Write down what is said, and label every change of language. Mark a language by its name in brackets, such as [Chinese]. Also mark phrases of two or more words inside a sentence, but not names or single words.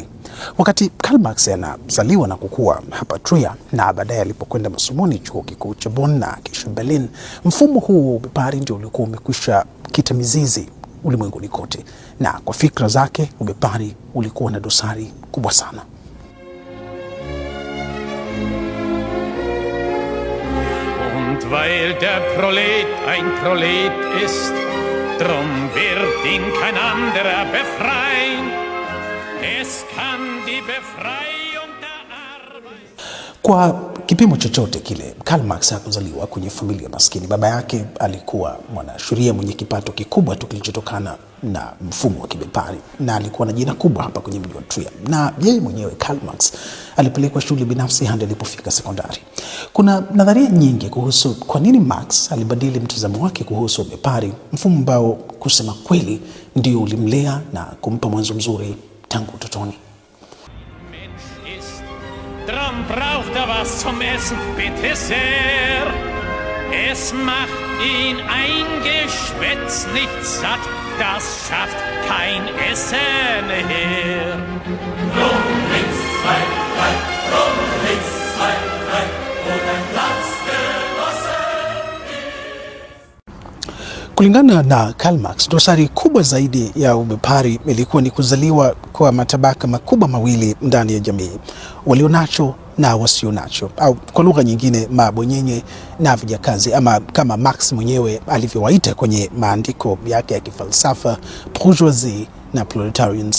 [Swahili] Wakati Karl Marx anazaliwa na kukua hapa Trier na baadaye alipokwenda masomoni chuo kikuu cha Bonn na kisha Berlin, mfumo huu wa ubepari ndio ulikuwa umekwisha kita mizizi ulimwenguni kote, na kwa fikra zake ubepari ulikuwa na dosari kubwa sana. [German] Und weil der Prolet ein Prolet ist, drum wird ihn kein anderer befreien. Es kann die Befreiung der Arbeit. [Swahili] Kwa kipimo chochote kile, Karl Marx hakuzaliwa kwenye familia maskini. Baba yake alikuwa mwanasheria mwenye kipato kikubwa tu kilichotokana na mfumo wa kibepari, na alikuwa na jina kubwa hapa kwenye mji wa Trier. Na yeye mwenyewe Karl Marx alipelekwa shule binafsi hadi alipofika sekondari. Kuna nadharia nyingi kuhusu kwa nini Marx alibadili mtazamo wake kuhusu ubepari, mfumo ambao kusema kweli ndio ulimlea na kumpa mwanzo mzuri tangu utotoni. [German] Drum braucht was zum Essen, bitte sehr. Es macht ihn ein Geschwätz nicht satt, das schafft kein Essen her. Rum, links, 2, 3, rum, links, 2, 3, und ein Platzgenossen ist. [Swahili] Kulingana na Karl Marx, dosari kubwa zaidi ya ubepari ilikuwa ni kuzaliwa kwa matabaka makubwa mawili ndani ya jamii, walionacho na wasionacho, au kwa lugha nyingine mabwenyenye na vijakazi, ama kama Marx mwenyewe alivyowaita kwenye maandiko yake ya kifalsafa, bourgeoisie na proletarians.